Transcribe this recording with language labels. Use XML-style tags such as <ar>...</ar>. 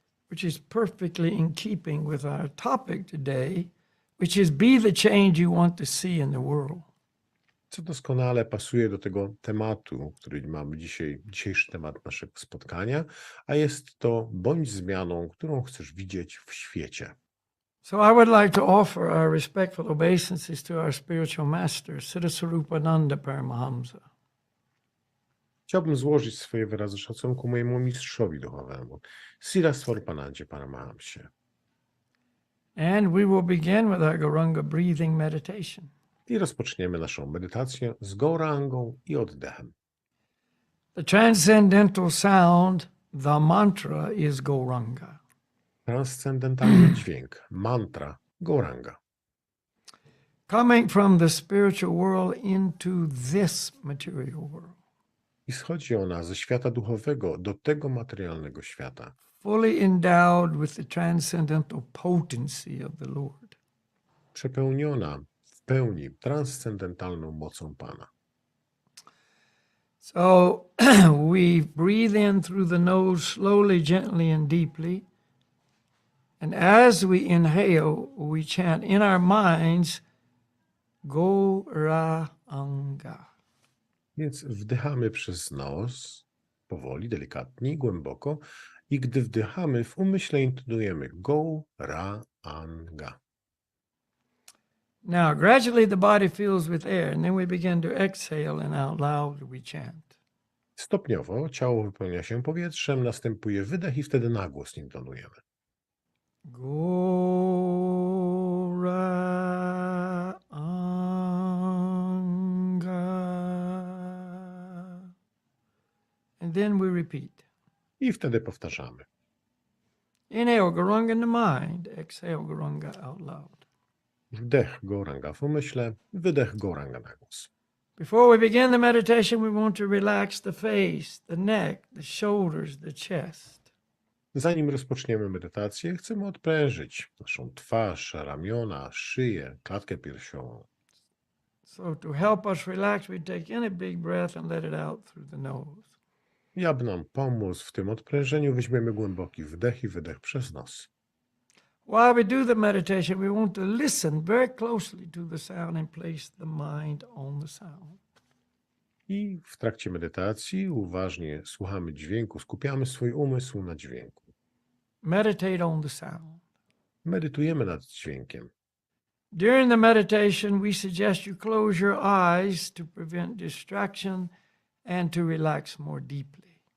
<en>Which is perfectly in keeping with our topic today, which is be the change you want to see in the world.</en> <pl>Co doskonale pasuje do tego tematu, który mamy dzisiejszy temat naszego spotkania, a jest to bądź zmianą, którą chcesz widzieć w świecie.</pl> <en>So I would like to offer our respectful obeisances to our spiritual master, Siddhasarupananda Paramahamsa.</en> <pl>Chciałbym złożyć swoje wyrazy szacunku mojemu mistrzowi duchowemu, Siddhasarupanandzie Paramahamsie.</pl> <en>And we will begin with our Gauranga breathing meditation.</en> <pl>I rozpoczniemy naszą medytację z gaurangą i oddechem.</pl> <en>The transcendental sound, the mantra, is Gauranga.</en> <pl>Transcendentalny dźwięk, mantra, Gauranga.</pl> <en>Coming from the spiritual world into this material world.</en> <pl>I schodzi ona ze świata duchowego do tego materialnego świata.</pl> <en>Fully endowed with the transcendental potency of the Lord.</en> <pl>Przepełniona w pełni transcendentalną mocą Pana.</pl> <en>So we breathe in through the nose slowly, gently, and deeply. And as we inhale, we chant in our minds, Gauranga.</en> <pl>Więc wdychamy przez nos, powoli, delikatnie i głęboko. I gdy wdychamy, w umyśle intonujemy Gauranga.</pl> <en>Now, gradually the body fills with air, and then we begin to exhale, and out loud we chant.</en> <pl>Stopniowo ciało wypełnia się powietrzem, następuje wydech i wtedy na głos intonujemy. Gauranga.</pl> <en>And then we repeat.</en> <pl>I wtedy powtarzamy.</pl> <en>Inhale Gauranga in the mind, exhale Gauranga out loud.</en> <pl>Wdech Gauranga w umyśle, wydech Gauranga na głos.</pl> <en>Before we begin the meditation, we want to relax the face, the neck, the shoulders, the chest.</en> <pl>Zanim rozpoczniemy medytację, chcemy odprężyć naszą twarz, ramiona, szyję, klatkę piersiową.</pl> <en>So to help us relax, we take in a big breath and let it out through the nose.</en> <pl>I aby nam pomóc w tym odprężeniu, weźmiemy głęboki wdech i wydech przez nos.</pl> <en>While we do the meditation, we want to listen very closely to the sound and place the mind on the sound.</en> <pl>I w trakcie medytacji uważnie słuchamy dźwięku, skupiamy swój umysł na dźwięku.</pl> <en>Meditate on the sound.</en> <pl>Medytujemy nad dźwiękiem.</pl> <en>During the meditation, we suggest you close your eyes to prevent distraction and to relax more deeply.</en>